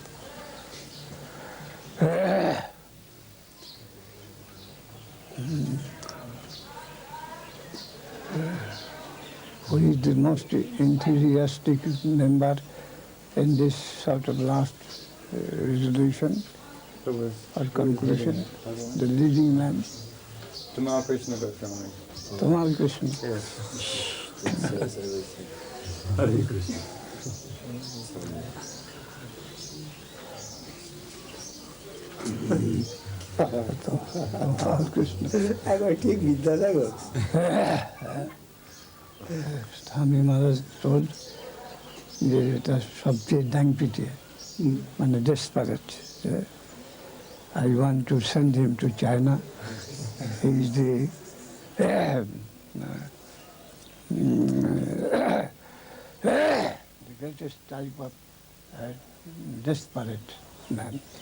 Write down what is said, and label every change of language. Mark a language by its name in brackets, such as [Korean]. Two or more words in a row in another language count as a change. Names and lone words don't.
[English] Who is the most enthusiastic member in this sort of last resolution or conclusion? The leading man, Tamal Krishna Goswami. Tamal Krishna. Yes. Hare Krishna. Tamal Krishna. [Bangla] একবার ঠিক বিদ্যাসাগর। Swami Maharaj told যে এটা সবচেয়ে ডাংপিটে মানে desperate. [English] I want to send him to China. He is the greatest type of desperate man.